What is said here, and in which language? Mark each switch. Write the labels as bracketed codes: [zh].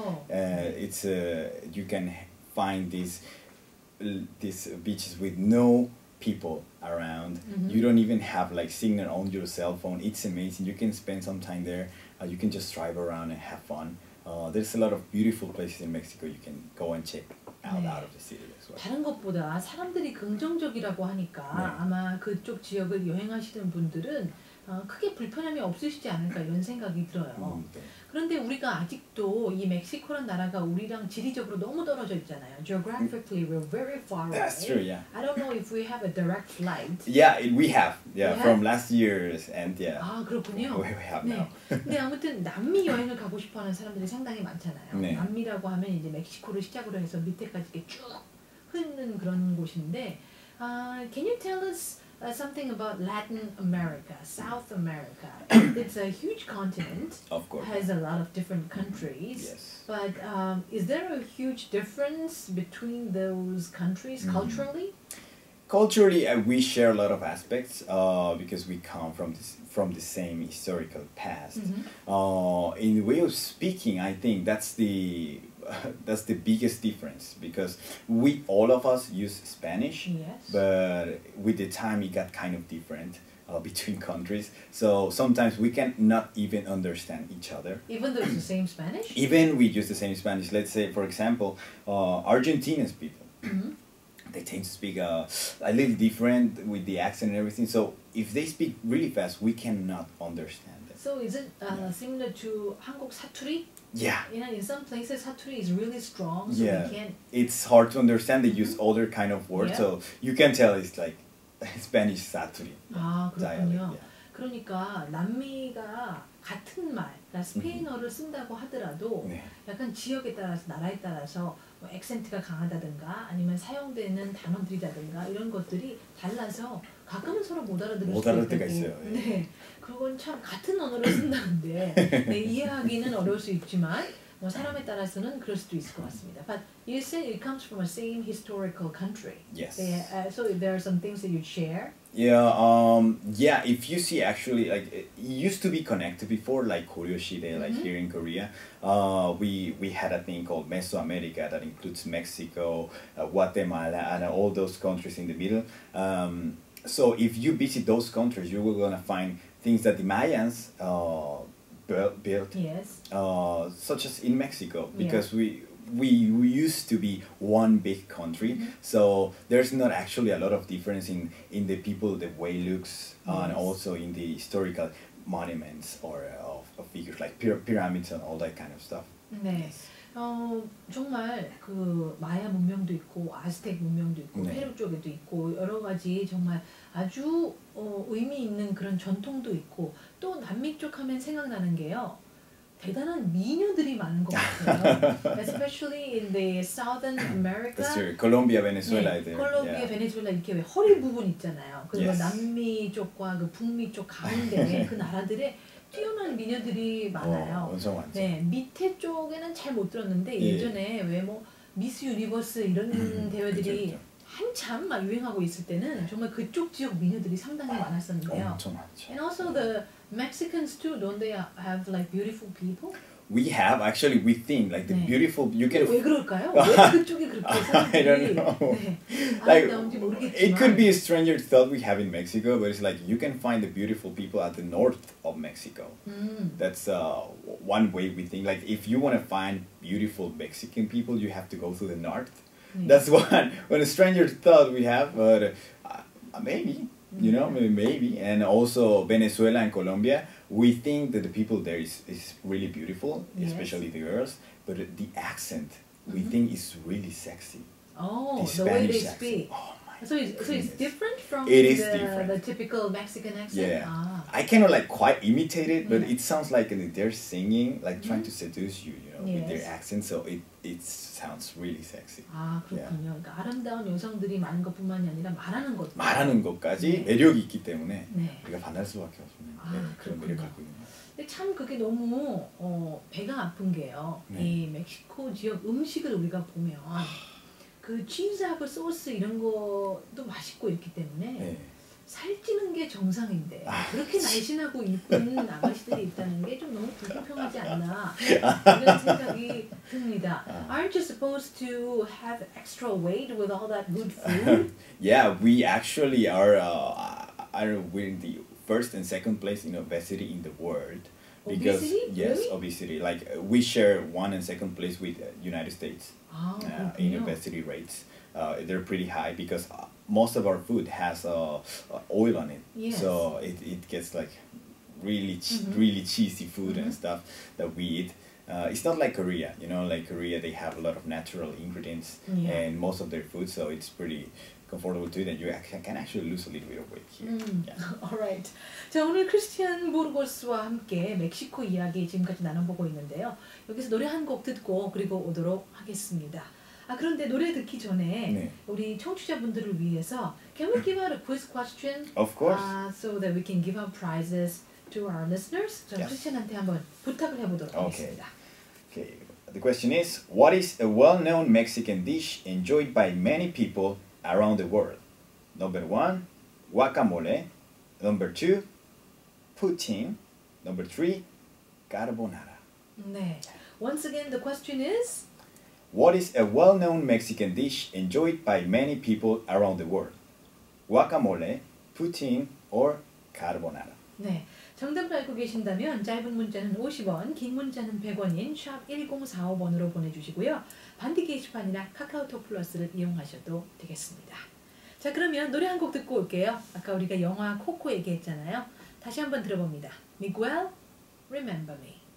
[en] It's you can find these beaches with no people around. You don't even have like signal on your cell phone. It's amazing. You can spend some time there. You can just drive around and have fun. There's a lot of beautiful places in Mexico you can go and check out of the city as well. [ko] 다른 것보다 사람들이 긍정적이라고 하니까 아마 그쪽 지역을 여행하시는 분들은 크게 불편함이 없으시지 않을까 이런 생각이 들어요. 그런데 우리가 아직도 이 멕시코란 나라가 우리랑 지리적으로 너무 떨어져 있잖아요. [en] Geographically, we're very far away. That's true, yeah. I don't know if we have a direct flight. Yeah, we have. Yeah, from last year's and [ko] 아, 그렇군요. [en] we have now. [ko] 근데 아무튼 남미 여행을 가고 싶어하는 사람들이 상당히 많잖아요. 남미라고 하면 이제 멕시코를 시작으로 해서 밑에까지 이렇게 쭉 흐르는 그런 곳인데, [en] can you tell us something about Latin America, South America? It's a huge continent. Of course. Has a lot of different countries. Yes. But is there a huge difference between those countries culturally? Culturally, we share a lot of aspects because we come from the same historical past. In the way of speaking, I think that's the biggest difference because all of us use Spanish, but with the time it got kind of different between countries. So sometimes we can not even understand each other. Even though it's the same Spanish? Even we use the same Spanish. Let's say, for example, Argentinian people. They tend to speak a little different with the accent and everything. So if they speak really fast, we cannot understand them. So is it similar to [ko] 한국 사투리? [en] Yeah. You know, in some places sa투리 is really strong, so yeah. we can't. It's hard to understand. They use other kind of words, so you can tell it's like Spanish 사투리. [ko] 아, 그렇군요. [en] Dialect, yeah. [ko] 그러니까 남미가 같은 말, 그러니까 스페인어를 쓴다고 하더라도 약간 지역에 따라서 나라에 따라서 뭐 액센트가 강하다든가 아니면 사용되는 단어들이라든가 이런 것들이 달라서 가끔은 서로 못 알아들을 수도 있고 때가 있어요. 네, 그건 참 같은 언어를 쓴다는데 네, 이해하기는 어려울 수 있지만 뭐 사람에 따라서는 그럴 수도 있을 것 같습니다. [en] But you said it comes from a same historical country. Yes. So there are some things that you share. Yeah, if you see actually, like it used to be connected before, like Koryoshide, like here in Korea, we had a thing called Mesoamerica that includes Mexico, Guatemala, and all those countries in the middle. So if you visit those countries, you will gonna find things that the Mayans built, such as in Mexico, because we used to be one big country, so there's not actually a lot of difference in the people, the way looks, and also in the historical monuments or of figures like pyramids and all that kind of stuff. [ko] 네. 정말 그 마야 문명도 있고 아스텍 문명도 있고 페루 쪽에도 있고 여러 가지 정말 아주 의미 있는 그런 전통도 있고 또 남미 쪽 하면 생각나는 게요. 대단한 미녀들이 많은 것 같아요. [en] Especially in the Southern America. That's true. Colombia, Venezuela. [ko] 네, 콜롬비아, 베네수엘라 이렇게 왜 허리 부분 있잖아요. 그리고 남미 쪽과 그 북미 쪽 가운데 그 나라들의 뛰어난 미녀들이 많아요. 엄청 많죠. 네, 밑에 쪽에는 잘 못 들었는데 예전에 왜 뭐 미스 유니버스 이런 대회들이 그렇죠. 한참 막 유행하고 있을 때는 정말 그쪽 지역 미녀들이 상당히 많았었는데요. 엄청 많죠. [en] And also the Mexicans too, don't they have like beautiful people? We have actually. We think like the beautiful. You can. [ko] 왜 그럴까요? 왜 그쪽에 그렇게 사람들이? [en] I don't know. [ko] 네, [en] Like [ko] 아름다운지 모르겠지만. [en] it could be a stranger thought we have in Mexico, but it's like you can find the beautiful people at the north of Mexico. That's one way we think. Like if you want to find beautiful Mexican people, you have to go to the north. That's one a stranger thought we have, but maybe. You know, maybe. And also Venezuela and Colombia, we think that the people there is really beautiful, especially the girls, but the accent we think is really sexy. Oh, the way they accent. speak. Oh my so it's different from different. The typical Mexican accent? Yeah. Ah. I cannot like quite imitate it, but it sounds like they're singing, like trying to seduce you, you know, with their accent, so it sounds really sexy. [ko] 아, 그렇군요. 그러니까 아름다운 여성들이 많은 것뿐만이 아니라 말하는 것. 말하는 것까지 매력이 있기 때문에 우리가 반할 수밖에 없는 그런 매력을 갖고 있는 거예요. 근데 참 그게 너무 배가 아픈 게요. 이 멕시코 지역 음식을 우리가 보면 그 치즈하고 소스 이런 것도 맛있고 있기 때문에 살찌는 게 정상인데 그렇게 날씬하고 이쁜 아가씨들이 있다는 게 좀 너무 불공평하지 않나 이런 생각이 듭니다. [en] Aren't you supposed to have extra weight with all that good food? Yeah, we actually are we're in the first and second place in obesity in the world. Because obesity? yes, really? obesity. Like we share one and second place with United States in obesity rates. They're pretty high because most of our food has oil on it, so it gets like really really cheesy food and stuff that we eat. It's not like Korea, you know, like Korea they have a lot of natural ingredients and most of their food, so it's pretty comfortable to eat and you can actually lose a little bit of weight here. Alright. [ko] 자, 오늘 크리스티안 보르고스와 함께 멕시코 이야기 지금까지 나눠보고 있는데요. 여기서 노래 한 곡 듣고 그리고 오도록 하겠습니다. 그런데 노래 듣기 전에 우리 청취자분들을 위해서 [en] Can we give out a quiz question? Of course. So that we can give out prizes to our listeners. [ko] 저 크리스티안한테 한번 부탁을 해보도록 하겠습니다. [en] Okay. The question is, what is a well-known Mexican dish enjoyed by many people around the world? Number 1, guacamole. Number 2, poutine. Number 3, carbonara. [ko] 네. [en] Once again, the question is What is a well-known Mexican dish enjoyed by many people around the world? Guacamole, poutine, or carbonara? [ko] 네. 정답을 알고 계신다면 짧은 문자는 50원, 긴 문자는 100원인 샵 1045번으로 보내주시고요. 반디 게시판이나 카카오톡 플러스를 이용하셔도 되겠습니다. 자, 그러면 노래 한 곡 듣고 올게요. 아까 우리가 영화 코코 얘기했잖아요. 다시 한번 들어봅니다. Miguel, Remember Me.